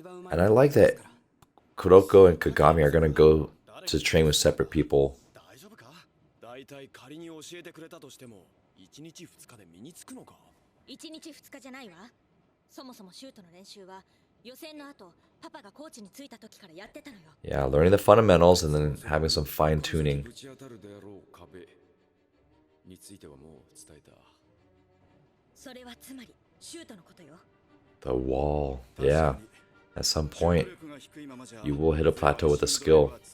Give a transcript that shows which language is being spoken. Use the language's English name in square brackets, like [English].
[English] And I like that Kuroko and Kagami are gonna go to train with separate people. [Japanese] 大丈夫か大体仮に教えてくれたとしても1日2日で身につくのか 1日2日じゃないわ。そもそもシュートの練習は予選の後パパがコーチに着いた時からやってたのよ。 [English] Yeah, learning the fundamentals and then having some fine tuning. [Japanese] ぶち当たるであろう壁についてはもう伝えた。それはつまりシュートのことよ。 [English] The wall. Yeah. At some point, you will hit a plateau with a skill.